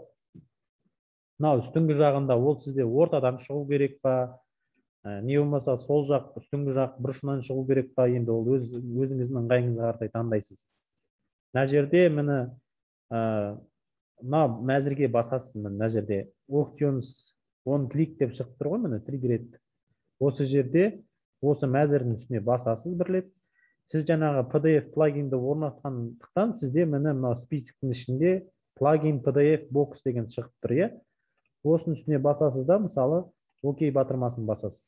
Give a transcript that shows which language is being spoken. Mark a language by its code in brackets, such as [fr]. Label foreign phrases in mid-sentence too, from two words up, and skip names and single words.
[kk] Мынау үстіңгі жағында ол сізде ортадан шығу керек па, не болмаса сол жақ, үстіңгі жақ бұрышынан шығу керек па, енді ол өзіңіздің ыңғайыңызға қарай таңдайсыз. Мына жерде міне мына жерге басасыз, мына жерде [en] options on click [kk] деп шығып тұр ғой, міне триггер етті. Осы жерде осы мәзірдің үстіне басасыз бірлеп. Сіз жаңағы PDF плагинді орнатқандықтан сізде міне мына списоктың ішінде плагин PDF box деген шығып тұр, иә? Осының үстіне басасыз да, мысалы, окей батырмасын басасыз.